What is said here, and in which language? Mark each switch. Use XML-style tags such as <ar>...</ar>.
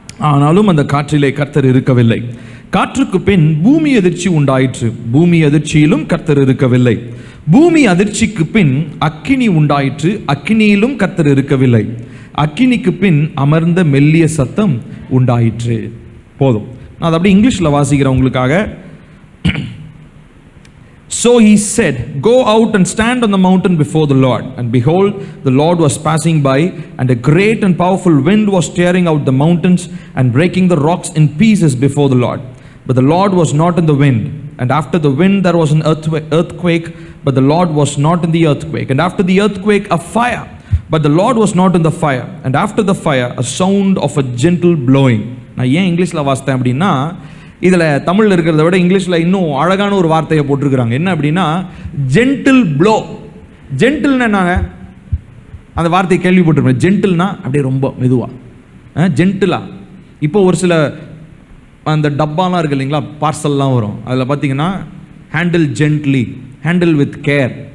<ta>ஆனாலும் அந்த காற்றிலே கர்த்தர் இருக்கவில்லை. காற்றுக்கு பின் பூமி அதிர்ச்சி உண்டாயிற்று. பூமி அதிர்ச்சியிலும் கர்த்தர் இருக்கவில்லை. பூமி அதிர்ச்சிக்கு பின் அக்கினி உண்டாயிற்று. அக்கினியிலும் கர்த்தர் இருக்கவில்லை. அக்கினிக்கு பின் அமர்ந்த மெல்லிய சத்தம் உண்டாயிற்று. போதும், நான் அதை அப்படியே இங்கிலீஷில் வாசிக்கிறேன் உங்களுக்காக.</ta> <en>So he said, go out and stand on the mountain before the Lord. And behold, the Lord was passing by, and a great and powerful wind was tearing out the mountains and breaking the rocks in pieces before the Lord. But the Lord was not in the wind. And after the wind there was an earthquake, but the Lord was not in the earthquake. And after the earthquake a fire, but the Lord was not in the fire. And after the fire a sound of a gentle blowing.</en> <ta>நான் ஏன் இங்கிலீஷில் வாசித்தேன் அப்படின்னா, இதில் தமிழில் இருக்கிறத விட இங்கிலீஷில் இன்னும் அழகான ஒரு வார்த்தையை போட்டிருக்கிறாங்க. என்ன அப்படின்னா, ஜென்டில் ப்ளோ. ஜென்டில்னா என்னங்க? அந்த வார்த்தையை கேள்விப்பட்டிருக்கேன். ஜென்டில்னா அப்படியே ரொம்ப மெதுவாக, ஜென்டிலா. இப்போ ஒரு சில அந்த டப்பாலாம் இருக்குது இல்லைங்களா, பார்சல்லாம் வரும், அதில் பார்த்தீங்கன்னா</ta> <en>Handle gently, handle with care.</en>